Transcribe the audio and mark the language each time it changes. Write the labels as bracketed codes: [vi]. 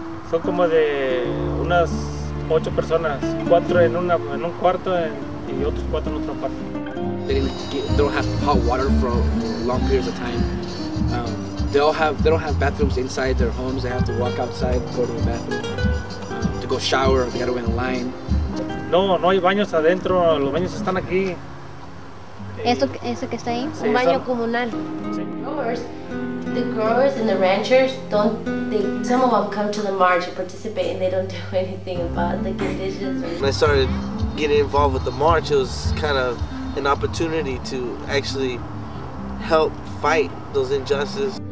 [es] Son como de unas 8 personas, 4 en un cuarto y otros 4 en otro cuarto. [en] They don't have hot water for long periods of time. They don't have bathrooms inside their homes. They have to walk outside, go to the bathroom, to go shower. They got to wait in line. [es] No hay baños adentro, los baños están aquí. ¿Eso que está ahí? Sí, Un baño son- comunal. sí. [en] The growers and the ranchers some of them come to the march and participate, and they don't do anything about the conditions. When I started getting involved with the march, it was kind of an opportunity to actually help fight those injustices.